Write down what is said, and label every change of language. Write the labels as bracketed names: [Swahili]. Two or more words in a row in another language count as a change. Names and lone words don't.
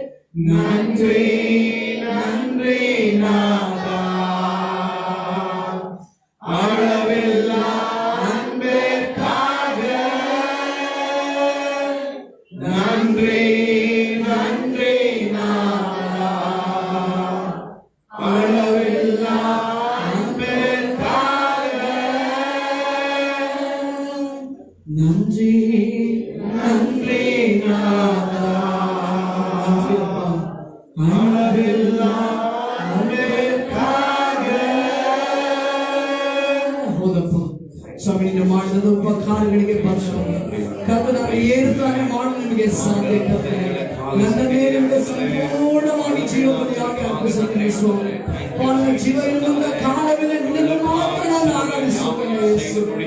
[Tamil] நன்றி நன்றி நாதா, அளவில்லா அன்பிற்காக நன்றி நன்றி நாதா, அளவில்லா அன்பிற்காக நன்றி நன்றி நாதா, அளவில்லா அன்பிற்காக. [Kannada] ಹೌದಪ್ಪ ಸ್ವಾಮಿ, ನಿನ್ನ ಮಾಡಿದ ಉಪಕಾರಗಳಿಗೆ ಬರ್ತಾರೆ ಕರ್ತನ, ಏನು ತಾನೇ ಮಾಡಲು ನಿಮಗೆ ಸಾಧ್ಯ ಕರ್ತನೆ. ನನ್ನ ಮೇಲೆ ನಿಮಗೆ ಸಂಪೂರ್ಣವಾಗಿ ಜೀವಬಲಿಯಾಗಿ ಅರ್ಪಿಸುತ್ತೇನೆ ಸ್ವಾಮಿ. ನನ್ನ ಜೀವ ಇರುವಂತ ಕಾಲವೆಲ್ಲ ನಿನ್ನನ್ನು ಮಾತ್ರ ನಾನು ಆರಾಧಿಸುತ್ತೇನೆ ಯೇಸು.